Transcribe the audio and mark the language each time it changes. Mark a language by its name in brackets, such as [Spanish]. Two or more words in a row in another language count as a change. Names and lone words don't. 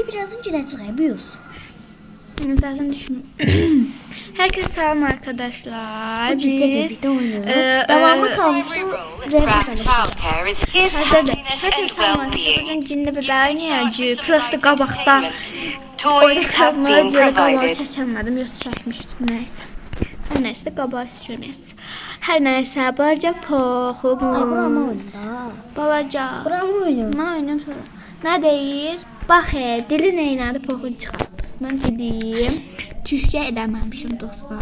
[Turkish] birazın yine çıkabiliyoruz. Zaten düşünüyorum. Herkese selam arkadaşlar. Biz de birlikte oynuyoruz. Devamı kalmıştı. Herkese selam arkadaşlar. Bugün cinli biber oynayacağız. [Azerbaijani] Prosto qabaqda o reklamlara görə qabağı çəkəmədim. Yoxsa çəkmişdim. Nəysə. Hər nəysə qabağı sürməz. Hər nəysə balaca poxumuz. Balaca. [Turkish] Buramı oynuyorum. [Azerbaijani] Nə oynayım sonra? Nə deyir? Bax, dili neynədir poxun çıxartdıq. Mən dilim Türkçe edəməmişim dostlar.